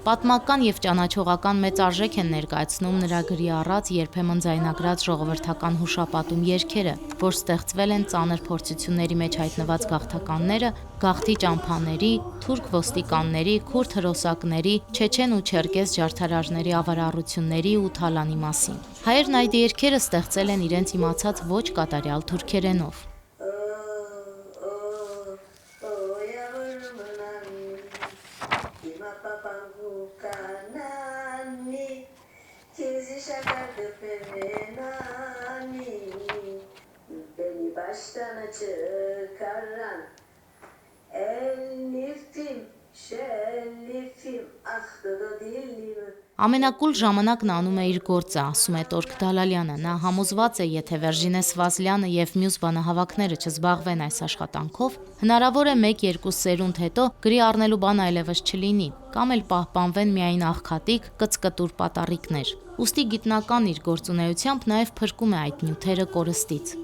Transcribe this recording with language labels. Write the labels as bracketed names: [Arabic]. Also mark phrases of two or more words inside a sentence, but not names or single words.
[Armenian] Պատմական եւ ճանաչողական մեծ արժեք են ներկայացնում նրա գրի առած երբեմն ձայնագրած ժողովրդական հուշապատում երգերը, որ ստեղծվել են ծանր փորձությունների մեջ հայտնված գաղթականները, գաղթի ճամփաների, թուրք ոստիկանների, քուրդ հրոսակների, չեչեն ու չերկես ջարդարարների ավարառությունների ու թալանի մասին։ Հայերն այդ երգերը ստեղծել են իրենց իմացած ոչ կատարյալ թուրքերենով։ [Turkish] Baştan çıkaran elifim, şelifim, ahtı da dilim. [Armenian] Ամենակուլ ժամանակն անում է իր գործը, ասում է Տորգ Դալալյանը։ Նա համոզված է, եթե Վերժինե Սվազլյանը եւ մյուս բանահավաքները չզբաղվեն այս աշխատանքով, հնարավոր է 1-2 սերունդ հետո գրի առնելու բան այլևս չլինի, կամ էլ պահպանվեն միայն աղքատիկ, կծկտուր պատառիկներ։ Ուստի գիտնական իր գործունեությամբ նաև փրկում է այդ նյութերը կորստից։